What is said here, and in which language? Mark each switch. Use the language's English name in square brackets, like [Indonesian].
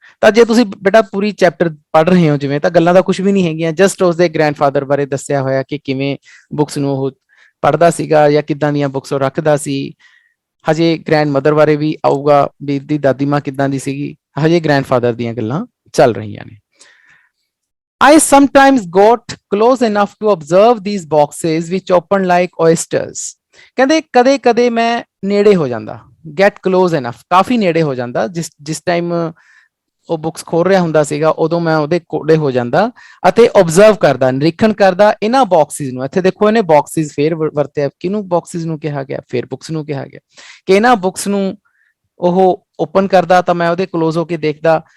[Punjabi] ਤਾਂ ਜੇ ਤੁਸੀਂ ਬੇਟਾ ਪੂਰੀ ਚੈਪਟਰ ਪੜ੍ਹ ਰਹੇ ਹੋ ਜਿਵੇਂ, ਤਾਂ ਗੱਲਾਂ ਤਾਂ ਕੁਝ ਵੀ ਨਹੀਂ ਹੈਗੀਆਂ, ਜਸਟ ਉਸਦੇ ਗ੍ਰੈਂਡਫਾਦਰ ਬਾਰੇ ਦੱਸਿਆ ਹੋਇਆ ਕਿ ਕਿਵੇਂ ਬੁੱਕਸ ਨੂੰ ਉਹ ਪੜ੍ਹਦਾ ਸੀਗਾ ਜਾਂ ਕਿੱਦਾਂ ਦੀਆਂ ਬੁੱਕਸ ਉਹ ਰੱਖਦਾ ਸੀ। ਹਜੇ ਗ੍ਰੈਂਡ ਮਦਰ ਬਾਰੇ ਵੀ ਆਊਗਾ, ਵੀ ਦੀ ਦਾਦੀ ਮਾਂ ਕਿੱਦਾਂ ਦੀ ਸੀਗੀ, ਹਜੇ ਗ੍ਰੈਂਡਫਾਦਰ ਦੀਆਂ ਗੱਲਾਂ ਚੱਲ ਰਹੀਆਂ ਨੇ। [English] I sometimes got close enough to observe these boxes which open like oysters. [Punjabi] ਕਹਿੰਦੇ ਕਦੇ ਕਦੇ ਮੈਂ ਨੇੜੇ ਹੋ ਜਾਂਦਾ, [English] get close enough, [Punjabi] ਕਾਫੀ ਨੇੜੇ ਹੋ ਜਾਂਦਾ, ਜਿਸ ਟਾਈਮ ਉਹ ਬੁੱਕਸ ਖੋਲ ਰਿਹਾ ਹੁੰਦਾ ਸੀਗਾ ਉਦੋਂ ਮੈਂ ਉਹਦੇ ਕੋਲੇ ਹੋ ਜਾਂਦਾ ਅਤੇ ਓਬਜ਼ਰਵ ਕਰਦਾ, ਨਿਰੀਖਣ ਕਰਦਾ ਇਹਨਾਂ ਬਾਕਸਿਸ ਨੂੰ। ਇੱਥੇ ਦੇਖੋ ਇਹਨੇ ਬਾਕਸਿਸ ਫੇਰ ਵਰਤਿਆ, ਕਿਹਨੂੰ ਬਾਕਸਿਸ ਨੂੰ ਕਿਹਾ ਗਿਆ, ਫੇਰ ਬੁੱਕਸ ਨੂੰ ਕਿਹਾ ਗਿਆ, ਕਿ ਇਹਨਾਂ ਬੁੱਕਸ ਨੂੰ ਉਹ ਓਪਨ ਕਰਦਾ ਤਾਂ ਮੈਂ ਉਹਦੇ ਕਲੋਜ਼ ਹੋ ਕੇ ਦੇਖਦਾ।